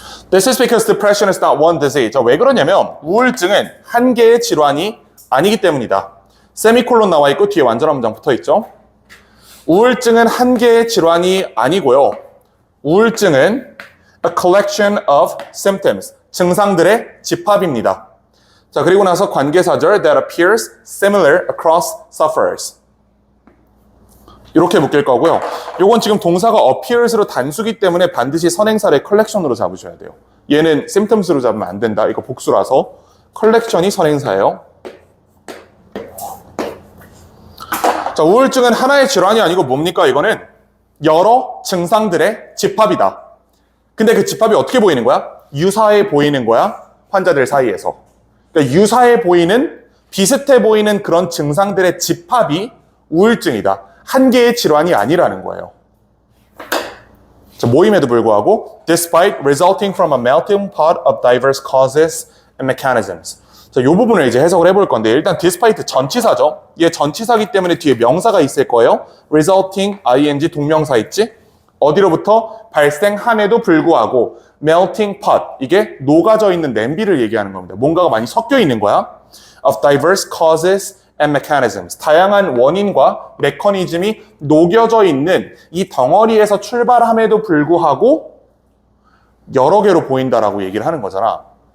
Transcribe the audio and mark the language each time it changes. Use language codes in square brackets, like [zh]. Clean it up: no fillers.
[en] This is because depression is not one disease. [ko] 자, 왜 그러냐면 우울증은 한 개의 질환이 아니기 때문이다. 세미콜론 나와 있고 뒤에 완전한 문장 붙어 있죠. 우울증은 한 개의 질환이 아니고요. 우울증은 [en] a collection of symptoms. [ko] 증상들의 집합입니다. 자, 그리고 나서 관계사절 [en] that appears similar across sufferers. [ko] 이렇게 묶일 거고요. 요건 지금 동사가 appears로 단수기 때문에 반드시 선행사를 collection으로 잡으셔야 돼요. 얘는 symptoms로 잡으면 안 된다. 이거 복수라서 collection이 선행사예요. 자, 우울증은 하나의 질환이 아니고 뭡니까? 이거는 여러 증상들의 집합이다. 근데 그 집합이 어떻게 보이는 거야? 유사해 보이는 거야. 환자들 사이에서. 그러니까 유사해 보이는, 비슷해 보이는 그런 증상들의 집합이 우울증이다. 한 개의 질환이 아니라는 거예요. 자, 모임에도 불구하고 [en] despite resulting from a melting pot of diverse causes and mechanisms. [ko] 자, 이 부분을 이제 해석을 해볼 건데, 일단 despite 전치사죠. 얘 전치사기 때문에 뒤에 명사가 있을 거예요. resulting, ing, 동명사 있지? 어디로부터? 발생함에도 불구하고 melting pot, 이게 녹아져 있는 냄비를 얘기하는 겁니다. 뭔가가 많이 섞여 있는 거야. [en] of diverse causes and mechanisms, [ko] 다양한 원인과 메커니즘이 녹여져 있는 이 덩어리에서 출발함에도 불구하고 여러 개로 보인다라고 얘기를 하는 거잖아.